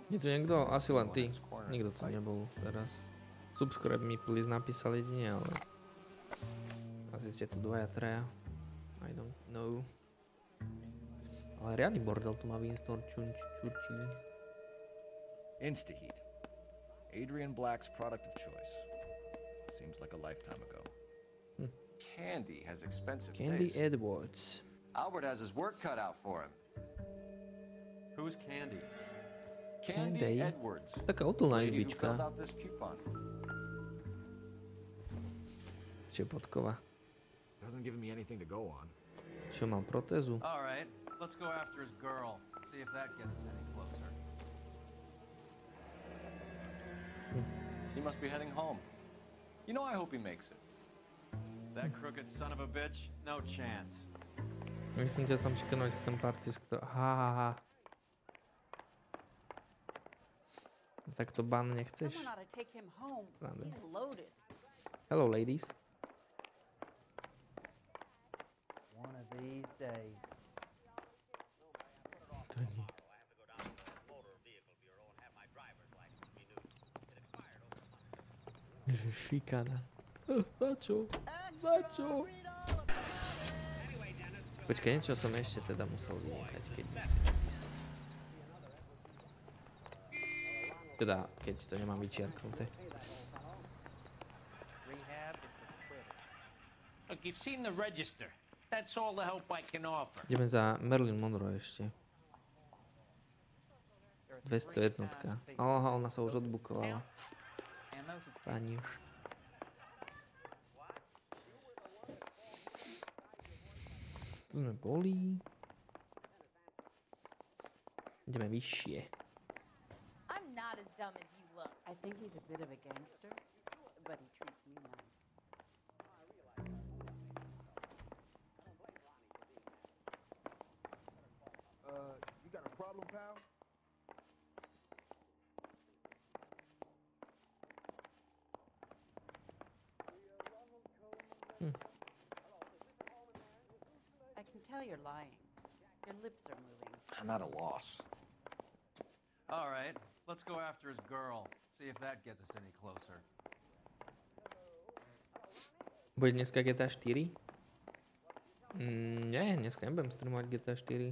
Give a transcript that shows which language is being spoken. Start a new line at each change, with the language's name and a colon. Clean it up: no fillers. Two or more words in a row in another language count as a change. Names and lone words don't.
Slovak: Je tu niekto? Asi len ty. Nikto tu nebol teraz. Subscribe mi please napísal jedine, ale asi ste tu dvaja, traja.
English: I don't know.
Slovak: Ale riadny bordel tu má Winston Churchill.
English: Instaheat. Adrian Black's product of choice. Seems like a lifetime ago. Candy has expensive Candy taste. Edwards. Albert has his work cut out for him. Who's Candy? Candy Edwards.
Slovak: Taká útulná
English: Lady who
Slovak: izbička.
English: filled out this coupon.
Slovak: Čo je podkova?
English: Hasn't given me anything to go on.
Slovak: Čo mal protézu?
English: All right, let's go after his girl. See if that gets us any closer. He must be heading home. You know, I hope he makes it. That crooked son of a bitch, no chance.
Slovak: Myslím ťa sam šikanovať, chcem party, ha. Tak to ban nechceš?
English: Hello, ladies. One of these days.
Slovak: To nie. Že šikana. Za čo? Za čo? Počkaj, niečo som ešte teda musel vynechať, keď musím ísť. Teda, keď to nemám vyčiarknuté.
English: Look, you've seen the register. That's all the help I can offer.
Slovak: Ideme za Marilyn Monroe ešte. 201. Aha, ona sa už odbukovala. Staniš. Tu sme boli. Ideme vyššie.
English: I'm not as dumb as you look. I think he's a bit of a gangster, but he treats me nice. You got a problem, pal? I can tell you're lying. Your lips are moving. I'm at a loss. All right, let's go after his girl. See if that gets us any closer.
Slovak: Bude dneska GTA 4? Nie, dneska nebudem streamovať GTA 4.